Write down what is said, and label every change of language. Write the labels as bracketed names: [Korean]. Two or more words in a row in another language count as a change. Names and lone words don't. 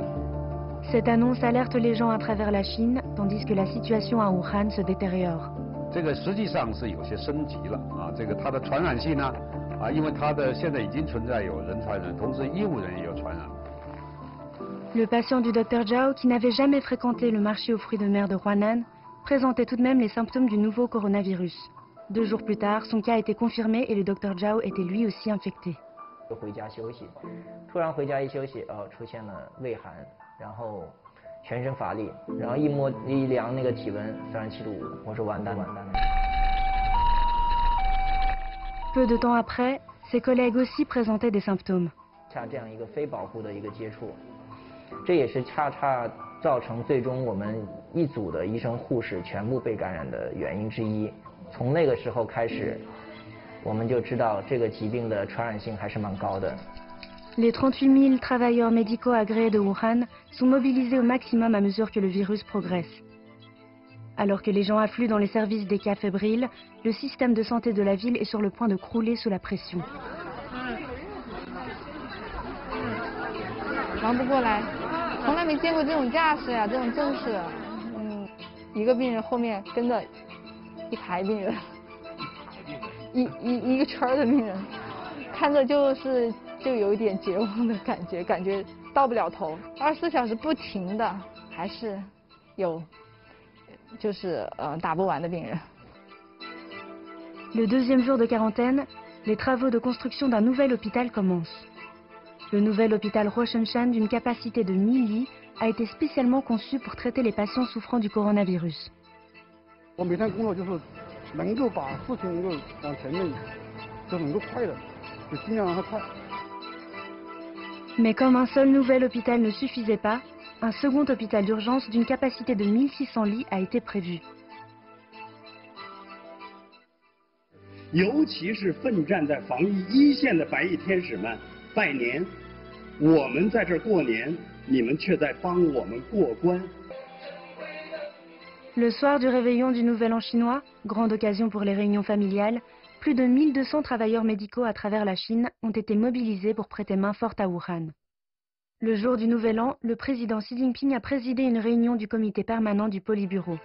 [French] Cette annonce alerte les gens à travers la Chine, tandis que la situation à Wuhan se détériore. [Chinese] 这个实际上是有些升级了啊，这个它的传染性呢，因为它的现在已经存在有人传人，同时医务人也有传染。 [French] Le patient du docteur Zhao, qui n'avait jamais fréquenté le marché aux fruits de mer de Huanan, présentait tout de même les symptômes du nouveau coronavirus. 2 jours plus tard, son cas a été confirmé et le docteur Zhao était lui aussi infecté. [Chinese] 就回家休息，突然回家一休息，出现了畏寒，然后全身乏力，然后一量那个体温37.5度，我说完蛋了。 [French] Peu de temps après, ses collègues aussi présentaient des symptômes. [Chinese] 像这样一个非保护的一个接触，这也是恰恰造成最终我们一组的医生护士全部被感染的原因之一。从那个时候开始，我们就知道这个疾病的传染性还是蛮高的。 [French] Les 38 000 travailleurs médicaux agréés de Wuhan sont mobilisés au maximum à mesure que le virus progresse. Alors que les gens affluent dans les services des cas fébriles, le système de santé de la ville est sur le point de crouler sous la pression. [Chinese] 忙不过来，从来没见过这种架势呀，这种阵势。一个病人后面跟着一排病人，一个圈的病人，看着就有一点绝望的感觉到不了头。24小时不停的，还是有。打不完的病人。 [French] Le deuxième jour de quarantaine, les travaux de construction d'un nouvel hôpital commencent. Le nouvel hôpital Roshan d'une capacité de 1000 lits a été spécialement conçu pour traiter les patients souffrant du coronavirus. [Chinese] 我每天工作就是能够把事情能够往前面，就能够快的，就尽量让它快。 [French] Mais comme un seul nouvel hôpital ne suffisait pas, un second hôpital d'urgence d'une capacité de 1600 lits a été prévu. [Chinese] 尤其是奋战在防疫一线的白衣天使们，拜年！我们在这儿过年，你们却在帮我们过关。 [French] Le soir du réveillon du Nouvel An chinois, grande occasion pour les réunions familiales, plus de 1200 travailleurs médicaux à travers la Chine ont été mobilisés pour prêter main forte à Wuhan. Le jour du Nouvel An, le président Xi Jinping a présidé une réunion du comité permanent du Politburo.